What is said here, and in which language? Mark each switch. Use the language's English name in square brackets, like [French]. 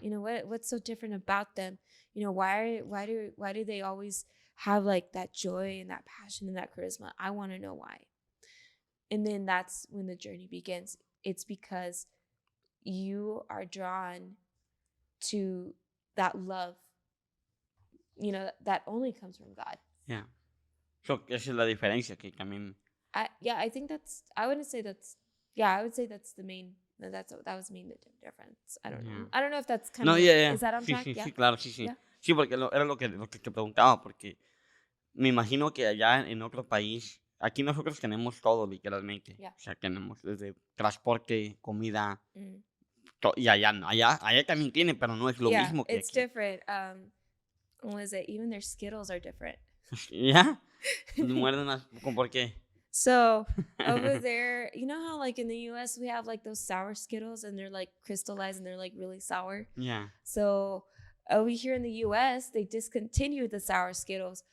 [English] What's so different about them? Why do they always have, like, that joy and that passion and that charisma? I want to know why. And then that's when the journey begins. It's because you are drawn to that love, that only comes from God. Yeah. [Spanish] So, esa es la diferencia que también... [English] I think I would say that's the main, that was main difference. I don't know. I don't know if that's kind of... Is that on track? [Spanish] Sí, claro, sí. [English] Yeah. [Spanish] Sí, porque era lo que te preguntaba, porque me imagino que allá en otro país, aquí nosotros tenemos todo, literalmente. [English] Yeah. [Spanish] O sea, tenemos desde transporte, comida, y allá no. Allá también tiene, pero no es lo mismo que [English] it's [Spanish] aquí. [English] Different. What is it? Even their Skittles are different. Yeah? [Spanish] Muerden ¿por qué? [English] So, over there, you know how, like, in the U.S. we have, like, those sour Skittles, and they're, like, crystallized, and they're, like, really sour? Yeah. So, over here in the U.S., they discontinued the sour Skittles.